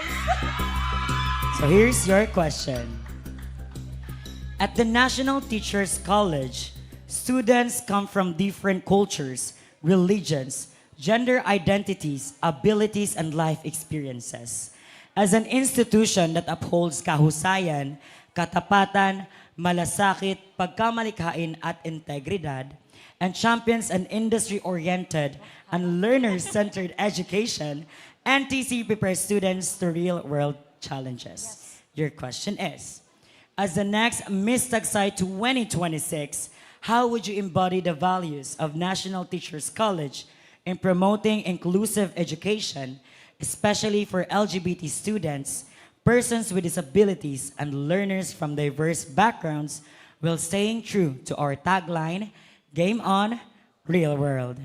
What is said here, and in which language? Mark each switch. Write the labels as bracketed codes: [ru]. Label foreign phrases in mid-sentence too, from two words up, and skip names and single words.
[en] So here's your question. At the National Teachers College, students come from different cultures, religions, gender identities, abilities, and life experiences. As an institution that upholds [tl] kahusayan, katapatan, malasakit, pagkamalikhain at integridad, [en] and champions an industry-oriented and learner-centered education, NTC prepares students to real-world challenges. Yes. Your question is, as the next Miss Tagsay 2026, how would you embody the values of National Teachers College in promoting inclusive education, especially for LGBT students, persons with disabilities, and learners from diverse backgrounds, while staying true to our tagline, Game On, Real World?